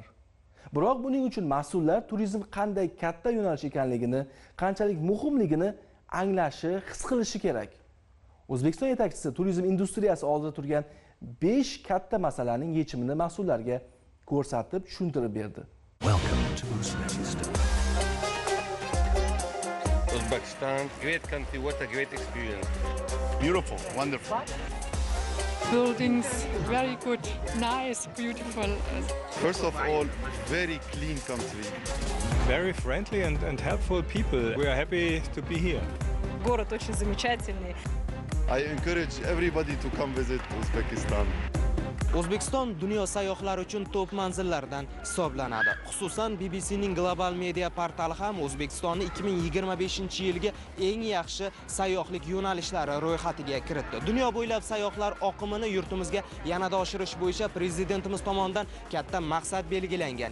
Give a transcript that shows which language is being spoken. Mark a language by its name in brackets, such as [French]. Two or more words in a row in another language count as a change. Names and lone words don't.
[Uzbek] Biroq buning uchun mas'ullar turizm qanday katta yo'nalish ekanligini, qanchalik muhimligini anglashi, his qilishi kerak. O'zbekiston yetakchisi turizm industriyasi oldida turgan 5 katta masalaning yechimini mas'ullarga ko'rsatib, tushuntirib berdi. [English] Welcome to Uzbekistan. Uzbekistan, great country, what a great experience. Beautiful, wonderful. Buildings, very good, nice, beautiful. First of all, very clean country. Very friendly and helpful people. We are happy to be here. [Russian] Город очень замечательный. [English] I encourage everybody to come visit Uzbekistan. [Uzbek] O'zbekiston dunyo sayyohlari uchun top manzillardan hisoblanadi. Xususan, BBCning Global Media portali ham O'zbekistonni 2025-yilga eng yaxshi sayyohlik yo'nalishlari ro'yxatiga kiritdi. Dunyo bo'ylab sayyohlar oqimini yurtimizga yanada oshirish bo'yicha prezidentimiz tomonidan katta maqsad belgilangan.